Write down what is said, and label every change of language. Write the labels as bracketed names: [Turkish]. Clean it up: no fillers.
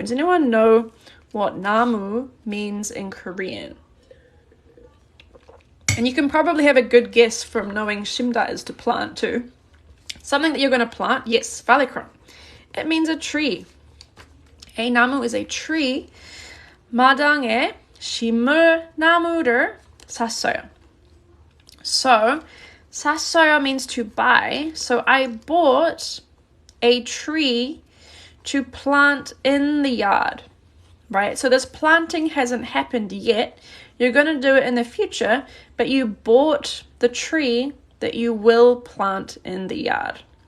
[English] Does anyone know what 나무 means in Korean? And you can probably have a good guess from knowing 심다 is to plant too. Something that you're going to plant, yes, valekron. It means a tree. A 나무 is a tree. [Korean] 마당에 심을 나무를 샀어요. [English] So, 샀어요 means to buy. So I bought a tree to plant in the yard, right? So this planting hasn't happened yet. You're going to do it in the future, but you bought the tree that you will plant in the yard.